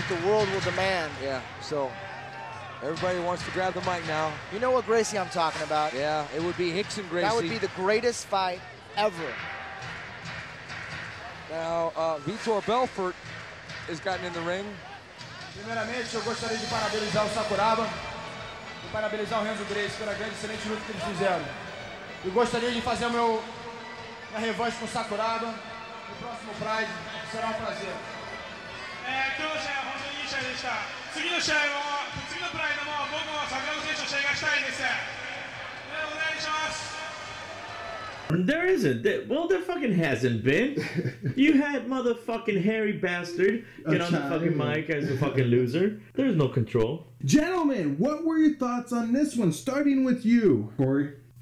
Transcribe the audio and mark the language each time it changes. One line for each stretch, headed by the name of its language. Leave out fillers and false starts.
English: That the world will demand. Yeah, so everybody wants to grab the mic now. You know what Gracie I'm talking about? Yeah, it would be Rickson Gracie. That would be the greatest fight ever. Now, Vitor Belfort has gotten in the ring.
Portuguese: Primeiramente, eu gostaria de parabenizar o Sakuraba e parabenizar o Renzo Gracie pela grande excelente luta que eles fizeram. Eu gostaria de fazer minha revanche com o Sakuraba no próximo Pride. Será um prazer.
Japanese: 今日の試合は本当にいい試合でした。次の試合も、次のプライドも僕も桜庭選手と試合がしたいです。お願いします。
English: There isn't. Well, there fucking hasn't been. You had motherfucking hairy bastard get on the fucking mic as a fucking loser. There's no control. Gentlemen, what were your thoughts on this one? Starting with you, Corey.